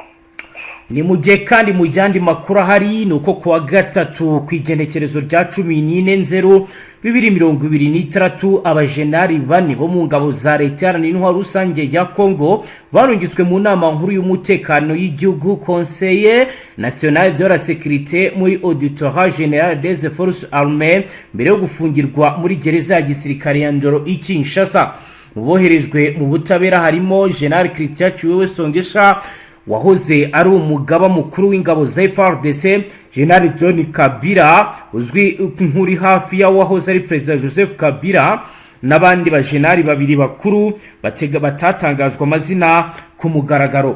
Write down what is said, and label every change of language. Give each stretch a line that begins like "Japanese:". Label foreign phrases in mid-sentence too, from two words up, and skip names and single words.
Kinyarwanda: Ni mujye kandi mu yandi makuru ahari nuko kuwa gatatu ku igenekerezo rya 14/2023 abajenari bane bo mu ngabo za leta n'intwaro rusange ya Congo barungitswe mu nama nkuru y'umutekano y'igihugu Conseil National de la Sécurité muri Auditoire Générale des Forces Armées mbere yo gufungirwa muri gereza ya gisirikare ya Njoro i Kinshasa. Boherejwe mu butabera harimo General Christian Chiwewe Songesha wahoze ari umugaba mukuru w'ingabo za Fardc, General John Kabila uzwi nk'uri hafi ya wahoze ari President Joseph Kabila n'abandi bajenari babiri bakuru batatangajwe amazina ku mugaragaro.